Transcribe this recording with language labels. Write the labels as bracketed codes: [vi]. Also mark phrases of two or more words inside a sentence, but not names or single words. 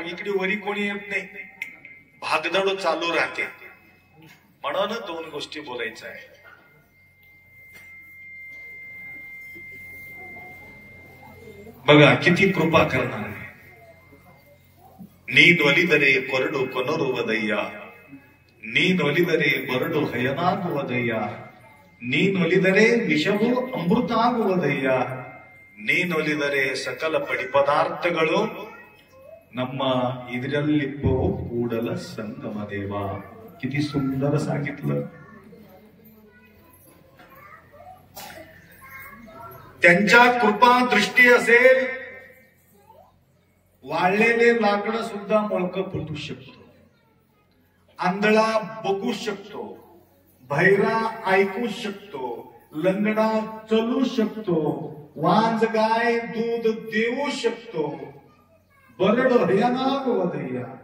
[mr] इकडे वरी कोणी येत नाही, भागदड चालू राहते, म्हणून 2 गोष्टी बोलायच्या आहे. बघा किती कृपा करणार आहे. [kn] ನೀ ನೊಲಿದರೆ ಕೊರಡು ಕೊನರುವದಯ್ಯ, ನೀ ನೊಲಿದರೆ ಬರಡು ಹಯನಾಗುವುದಯ್ಯ, ನೀ ನೊಲಿದರೆ ವಿಷವು ಅಮೃತಾಗುವುದಯ್ಯ, ನೀ ನೊಲಿದರೆ ಸಕಲ ಪಡಿ ಪದಾರ್ಥಗಳು ನಮ್ಮ ಇದರಲ್ಲಿಪ್ಪವು ಕೂಡಲ ಸಂಗಮ ದೇವ. [mr] किती सुंदर सांगितलं. त्यांच्या कृपा दृष्टी असेल, वाळलेले लाकडं सुद्धा मळकं फुटू शकतो, आंधळा बघू शकतो, बहिरा ऐकू शकतो, लंगडा चलू शकतो, वांज गाय दूध देऊ शकतो, [kn] ಬರಡು ಹಯನಾಗುವುದಯ್ಯ.